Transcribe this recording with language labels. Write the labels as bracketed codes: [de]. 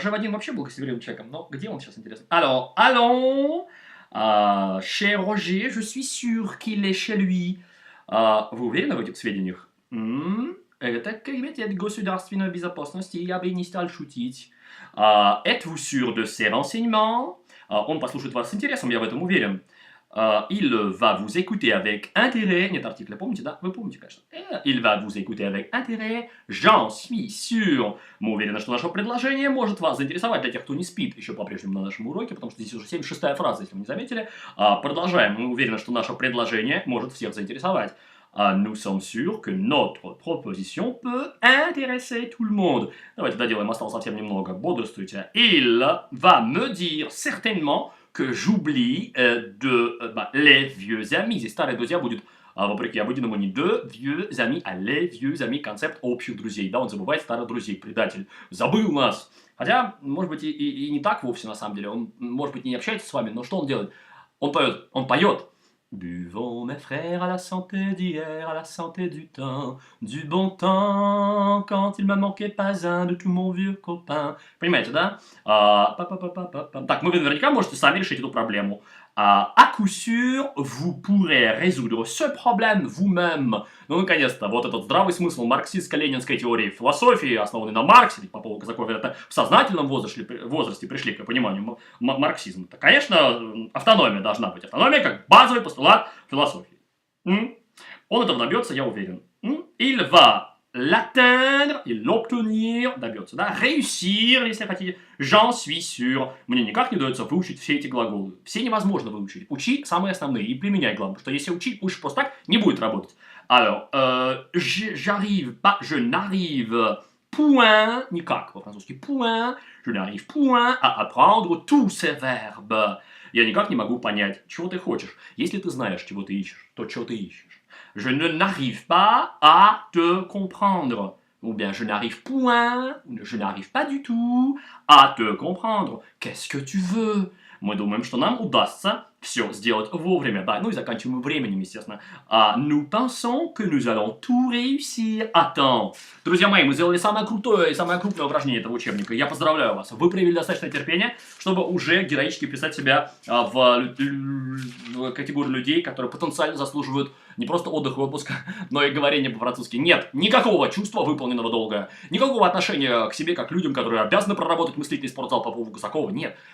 [ru] Роже Вадим вообще был гостеприимным человеком, но где он сейчас, интересно? [fr] Alors, allons... chez Roger, je suis sûr qu'il est chez lui. [ru] Вы уверены в этих сведениях? Это комитет государственной безопасности, я бы не стал шутить. [fr] Êtes-vous sûr de ces renseignements? [ru] Он послушает вас с интересом, я в этом уверен. [fr] Il va vous écouter avec intérêt. [ru] Нет артикля, помните, да? Вы помните, конечно. [fr] Il va vous écouter avec intérêt. J'en suis sûr. [ru] Мы уверены, что наше предложение может вас заинтересовать для тех, кто не спит еще по-прежнему на нашем уроке, потому что здесь уже 76-я фраза, если вы не заметили. Продолжаем. Мы уверены, что наше предложение может всех заинтересовать. [fr] Nous sommes sûrs que notre proposition peut intéresser tout le monde. [ru] Давайте доделаем, осталось совсем немного. Бодрствуйте. [fr] Il va me dire certainement que j'oublie les vieux amis. [ru] Здесь старые друзья будет, вопреки обыденному, не [fr] de vieux amis, [ru] а [fr] les vieux amis, [ru] концепт общих друзей. Да, он забывает старых друзей, предатель. Забыл нас. Хотя, может быть, и не так вовсе, на самом деле. Он, может быть, не общается с вами, но что он делает? Он поет. [fr] Buvons, mes frères, à la santé d'hier, à la santé du bon temps, quand il m'a manqué pas un de tout mon vieux copain. [ru] Понимаете, да? Так, вы наверняка можете сами решить эту проблему. [fr] À coup sûr, vous pourrez résoudre ce problème vous-même. [ru] Ну, наконец-то, вот этот здравый смысл марксистско-ленинской теории философии, основанной на Марксе, ведь по поводу казаков, это в сознательном возрасте пришли к пониманию марксизма. То, конечно, автономия должна быть. Автономия как базовый постулат философии. Он этого добьется, я уверен. [fr] Il va l'atteindre, il l'obtenir, [ru] добьется, да, [fr] réussir, [ru] если хотите, [fr] j'en suis sûr. [ru] Мне никак не удается выучить все эти глаголы. Все невозможно выучить. Учи самые основные и применяй, главное, что если учить просто так, не будет работать. [fr] Alors, je n'arrive point, [ru] никак по-французски, [fr] point, je n'arrive point à apprendre tous ces verbes. [ru] Я никак не могу понять, чего ты хочешь. Если ты знаешь, чего ты ищешь, то чего ты ищешь. [fr] Je n'arrive pas à te comprendre. Ou bien je n'arrive point, je n'arrive pas du tout à te comprendre. Qu'est-ce que tu veux? [ru] Мы думаем, что нам удастся все сделать вовремя. Да, ну и заканчиваем временем, естественно. [fr] Nous pensons que nous allons tout réussir à temps. [ru] Друзья мои, мы сделали самое крутое и самое крупное упражнение этого учебника. Я поздравляю вас. Вы проявили достаточно терпения, чтобы уже героически писать себя в категорию людей, которые потенциально заслуживают не просто отдыха и отпуска, но и говорения по-французски. Нет никакого чувства выполненного долга. Никакого отношения к себе как к людям, которые обязаны проработать мыслительный спортзал по поводу Казакова. Нет.